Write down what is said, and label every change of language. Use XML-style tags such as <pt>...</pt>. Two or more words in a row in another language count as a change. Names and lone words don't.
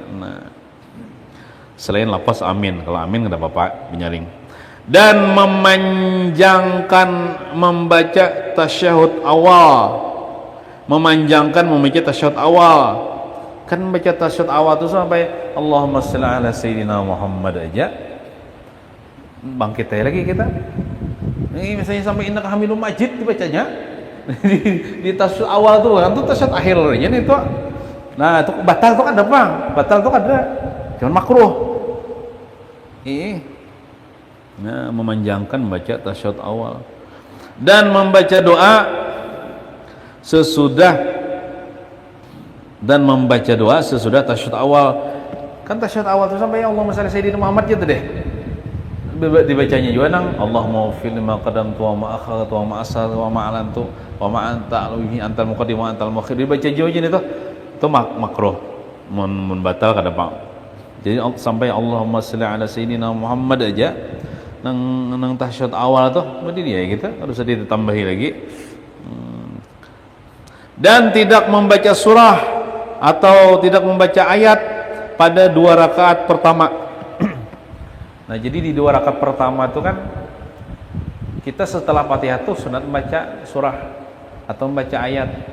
<id>Nah, selain lapas amin, kalau amin enggak apa-apa menyaring. Dan memanjangkan membaca tasyahud awal. Memanjangkan membaca tasyahud awal. Kan baca tasyahud awal itu sampai</id> <ar>اللهم صل على سيدنا محمد</ar> <id>aja. Bangkit lagi kita. Ini misalnya sampai</id> <ar>إنك حميد مجيد</ar> <id>dibacanya di tasyahud awal tuh kan, tuh tasyahud akhirnya nih tuh. Nah itu batal tuh ada bang, batal tuh ada, cuman makruh. Nah memanjangkan baca tasyahud awal dan membaca doa sesudah tasyahud awal. Kan tasyahud awal tuh sampai</id> <ar>اللهم صل سيدنا محمد</ar> <id>gitu deh.</id> <bjn>Dibacanya juga nang</bjn> <ar>اللهم فل لما قدمت وما أخرت وما أسررت وما أعلنت وما أنت أعلم به أنت المقدم وأنت المؤخر.</ar> <bjn>Dibaca juga itu makruh mun batal kada Pak.</bjn> <id>Jadi sampai</id> <ar>اللهم صل على سيدنا محمد</ar> <id>aja nang tasyahud awal tuh berarti dia gitu harus ditambahi lagi. Dan tidak membaca surah atau tidak membaca ayat pada 2 rakaat pertama. Nah jadi di 2 rakaat pertama itu kan kita setelah Fatihah tuh sunat membaca surah atau membaca ayat.</id>